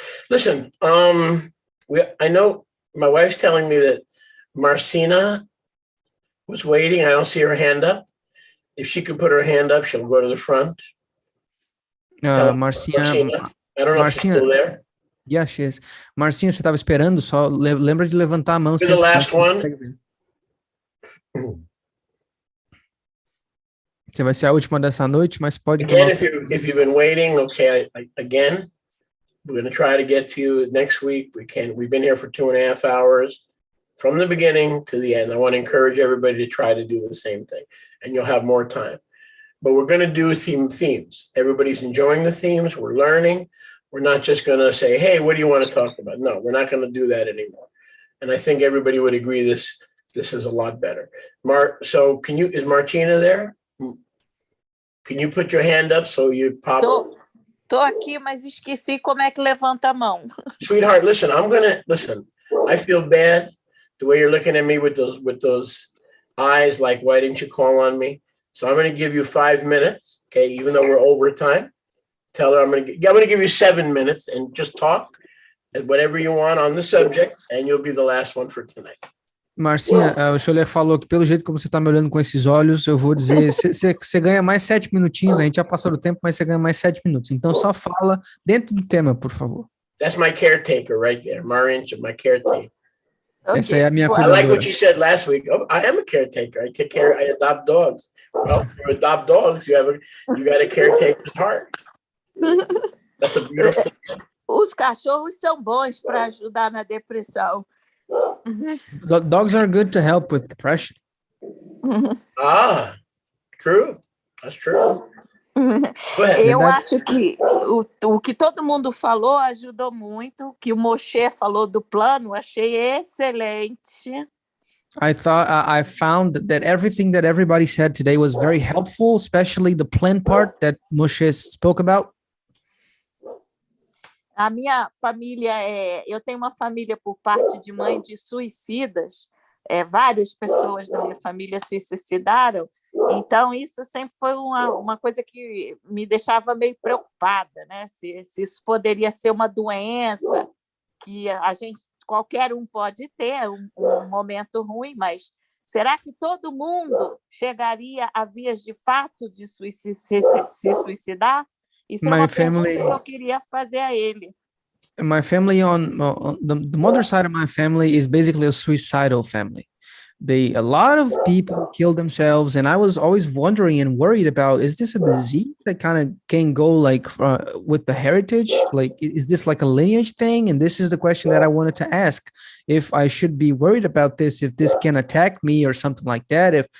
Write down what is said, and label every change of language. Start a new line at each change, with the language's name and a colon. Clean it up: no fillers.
English: Listen, I know my wife's telling me that Marcina was waiting. I don't see her hand up. If she could put her hand up, she'll go to the front. Marcinha, I don't know if she's still there. yes, she is.
Portuguese: Marcinha, você estava esperando? Só lembra de levantar a mão.
English: You're the last one.
Portuguese: Você vai ser a última dessa noite, mas pode.
English: Again, if you've been waiting, okay. Again, we're going to try to get to you next week. We've been here for 2.5 hours, from the beginning to the end. I want to encourage everybody to try to do the same thing, and you'll have more time. But we're going to do themes. Everybody's enjoying the themes. We're learning. We're not just going to say, hey, what do you want to talk about? No, we're not going to do that anymore. And I think everybody would agree this is a lot better. So is Martina there? Can you put your hand up so you pop up?
Portuguese: Tô aqui, mas esqueci como é que levanta a mão.
English: Sweetheart, listen, I feel bad the way you're looking at me with those eyes like, why didn't you call on me? So I'm going to give you 5 minutes, okay, even though we're over time. Tell her I'm going to give you 7 minutes and just talk whatever you want on the subject, and you'll be the last one for tonight.
Portuguese: Marcinha, o Scholler falou que pelo jeito como você está me olhando com esses olhos, eu vou dizer, você ganha mais 7 minutinhos, a gente já passou do tempo, mas você ganha mais 7 minutos. Então só fala dentro do tema, por favor.
English: That's my caretaker right there, Marinch, my caretaker. Okay.
Portuguese: Essa é a minha
English: I
Portuguese: cuidadora.
English: like what you said last week. Oh, I am a caretaker. I adopt dogs. Well, to adopt dogs, you got a caretaker's heart. That's a beautiful thing.
Portuguese: Os cachorros são bons para ajudar na depressão.
English: Dogs are good to help with depression. True. That's true. Go ahead.
Portuguese: Eu acho que o que todo mundo falou ajudou muito, que o Moshe falou do plano, achei excelente.
English: I found that everything that everybody said today was very helpful, especially the plan part that Moshe spoke about.
Portuguese: A minha família eu tenho uma família por parte de mãe de suicidas. Várias pessoas da minha família se suicidaram. Então, isso sempre foi uma coisa que me deixava meio preocupada, né? Se isso poderia ser uma doença que qualquer um pode ter, um momento ruim, mas será que todo mundo chegaria a vias de fato de se suicidar? Isso é uma pergunta que eu queria fazer a ele.
English: My family on the mother side of my family is basically a suicidal family. a lot of people kill themselves, and I was always wondering and worried about, is this a disease that kind of can go like with the heritage? Like, is this like a lineage thing? And this is the question that I wanted to ask, if I should be worried about this, if this can attack me or something like that.